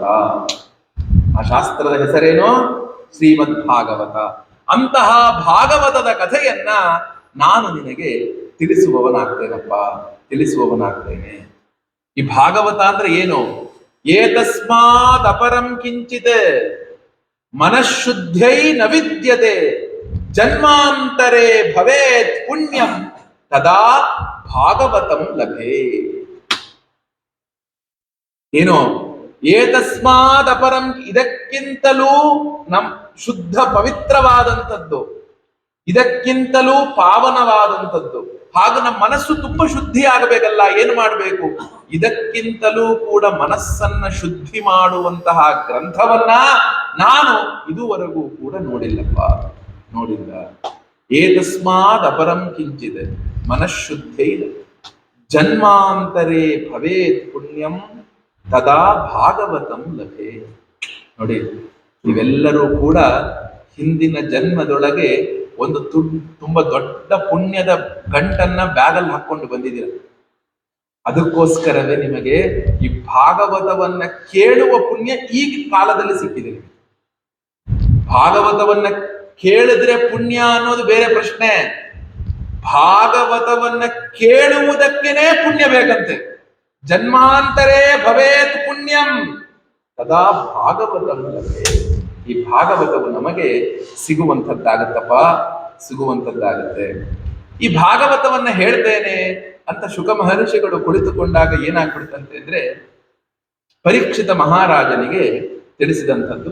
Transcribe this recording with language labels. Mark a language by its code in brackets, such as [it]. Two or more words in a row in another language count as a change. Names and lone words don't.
[kn] ಆ ಶಾಸ್ತ್ರದ ಹೆಸರೇನು? ಶ್ರೀಮದ್ ಭಾಗವತ. ಅಂತಹ ಭಾಗವತದ ಕಥೆಯನ್ನ ನಾನು ನಿನಗೆ ತಿಳಿಸುವವನಾಗ್ತೇನಪ್ಪ, ತಿಳಿಸುವವನಾಗ್ತೇನೆ. ಈ ಭಾಗವತ ಅಂದ್ರೆ ಏನು? [sa] ಏತಸ್ಮಾತ್ ಅಪರಂ ಕಿಂಚಿತ್ ಮನಃಶುದ್ಧೈ ನ ವಿದ್ಯತೆ ಜನ್ಮಾಂತರೇ ಭವೇತ್ ಪುಣ್ಯಂ ತದಾ ಭಾಗವತಂ ಲಭೇ. [kn] ಏನು? [sa] ಏತಸ್ಮಾತ್ ಅಪರಂ, [kn] ಇದಕ್ಕಿಂತಲೂ ಶುದ್ಧ ಪವಿತ್ರವಾದಂಥದ್ದು, ಇದಕ್ಕಿಂತಲೂ ಪಾವನವಾದಂಥದ್ದು. ಹಾಗೂ ನಮ್ಮ ಮನಸ್ಸು ತುಂಬಾ ಶುದ್ಧಿ ಆಗಬೇಕಲ್ಲ, ಏನು ಮಾಡಬೇಕು? ಇದಕ್ಕಿಂತಲೂ ಕೂಡ ಮನಸ್ಸನ್ನ ಶುದ್ಧಿ ಮಾಡುವಂತಹ ಗ್ರಂಥವನ್ನ ನಾನು ಇದುವರೆಗೂ ಕೂಡ ನೋಡಿಲ್ಲಪ್ಪ, ನೋಡಿಲ್ಲ. [sa] ಏತಸ್ಮಾದ್ ಅಪರಂ ಕಿಂಚಿತ್ ಮನಃಶುದ್ಧೈ ಜನ್ಮಾಂತರೇ ಭವೇತ್ ಪುಣ್ಯಂ ತದಾ ಭಾಗವತಂ ಲಭೆ. [kn] ನೋಡಿ, ನೀವೆಲ್ಲರೂ ಕೂಡ ಹಿಂದಿನ ಜನ್ಮದೊಳಗೆ ಒಂದು ತುಂಬಾ ದೊಡ್ಡ ಪುಣ್ಯದ ಗಂಟನ್ನ ಬ್ಯಾಗಲ್ಲಿ ಹಾಕೊಂಡು ಬಂದಿದ್ದೀರ. ಅದಕ್ಕೋಸ್ಕರವೇ ನಿಮಗೆ ಈ ಭಾಗವತವನ್ನ ಕೇಳುವ ಪುಣ್ಯ ಈಗ ಕಾಲದಲ್ಲಿ ಸಿಕ್ಕಿದೆ. ಭಾಗವತವನ್ನ ಕೇಳಿದ್ರೆ ಪುಣ್ಯ ಅನ್ನೋದು ಬೇರೆ ಪ್ರಶ್ನೆ. ಭಾಗವತವನ್ನ ಕೇಳುವುದಕ್ಕೇನೆ ಪುಣ್ಯ ಬೇಕಂತೆ. [sa] ಜನ್ಮಾಂತರೇ ಭವೇತ್ ಪುಣ್ಯಂ ತದಾ ಭಾಗವತಂ ಲಭೆ. [kn] ಈ ಭಾಗವತವು ನಮಗೆ ಸಿಗುವಂಥದ್ದಾಗತ್ತಪ್ಪ, ಸಿಗುವಂಥದ್ದಾಗತ್ತೆ. ಈ ಭಾಗವತವನ್ನ ಹೇಳ್ತೇನೆ ಅಂತ ಶುಕ ಮಹರ್ಷಿಗಳು ಕುಳಿತುಕೊಂಡಾಗ ಏನಾಗ್ಬಿಡ್ತಂತೆ ಅಂದ್ರೆ, ಪರೀಕ್ಷಿತ ಮಹಾರಾಜನಿಗೆ ತಿಳಿಸಿದಂಥದ್ದು.